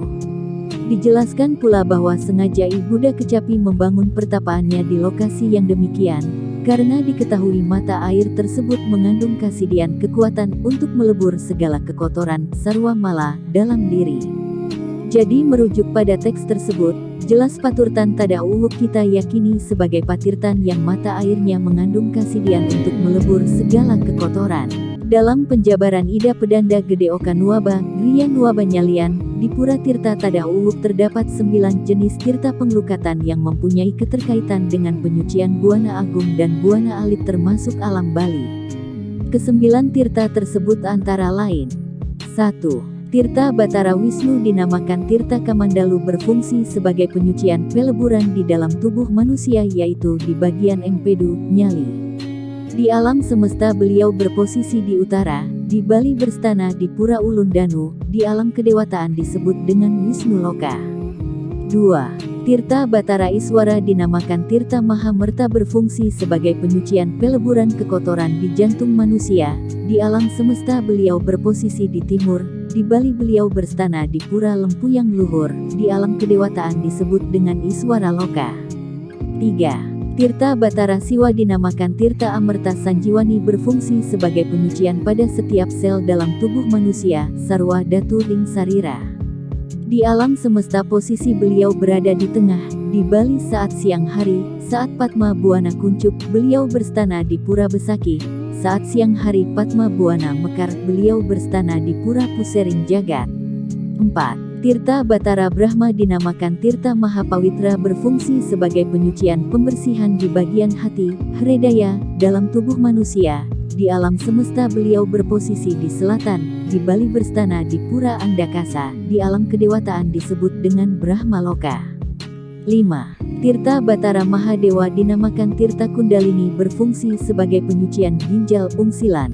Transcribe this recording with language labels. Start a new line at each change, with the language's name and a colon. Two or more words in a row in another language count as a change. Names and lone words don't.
Indonesian: Dijelaskan pula bahwa sengaja Buddha Kecapi membangun pertapaannya di lokasi yang demikian, karena diketahui mata air tersebut mengandung kasidian kekuatan untuk melebur segala kekotoran
Kawi: sarwa mala
Indonesian: dalam diri. Jadi merujuk pada teks tersebut, jelas paturtan Tadah Uwuk kita yakini sebagai patirtan yang mata airnya mengandung kasidian untuk melebur segala kekotoran. Dalam penjabaran Ida Pedanda Gede Oka Nuaba, Gria Nuaba Nyalian, di Pura Tirta Tadah Uwuk terdapat 9 jenis tirta penglukatan yang mempunyai keterkaitan dengan penyucian Buana Agung dan Buana Alit termasuk alam Bali. Kesembilan tirta tersebut antara lain: 1. Tirta Batara Wisnu dinamakan Tirta Kamandalu berfungsi sebagai penyucian peleburan di dalam tubuh manusia yaitu di bagian empedu, nyali. Di alam semesta beliau berposisi di utara, di Bali berstana di Pura Ulun Danu, di alam kedewataan disebut dengan Wisnu Loka. 2. Tirta Batara Iswara dinamakan Tirta Mahamerta berfungsi sebagai penyucian peleburan kekotoran di jantung manusia, di alam semesta beliau berposisi di timur, di Bali beliau berstana di Pura Lempuyang Luhur, di alam kedewataan disebut dengan Iswara Loka. 3. Tirta Batara Siwa dinamakan Tirta Amerta Sanjiwani berfungsi sebagai penyucian pada setiap sel dalam tubuh manusia,
Kawi: sarwa datu ling sarira.
Indonesian: Di alam semesta posisi beliau berada di tengah, di Bali saat siang hari, saat Padma Buana Kuncup, beliau berstana di Pura Besaki, saat siang hari Padma Buana Mekar, beliau berstana di Pura Pusering Jagat. 4. Tirta Batara Brahma dinamakan Tirta Mahapawitra berfungsi sebagai penyucian pembersihan di bagian hati, hredaya, dalam tubuh manusia. Di alam semesta beliau berposisi di selatan, di Bali berstana di Pura Andakasa, di alam kedewataan disebut dengan Brahma Loka. 5. Tirta Batara Mahadewa dinamakan Tirta Kundalini berfungsi sebagai penyucian ginjal ungsilan.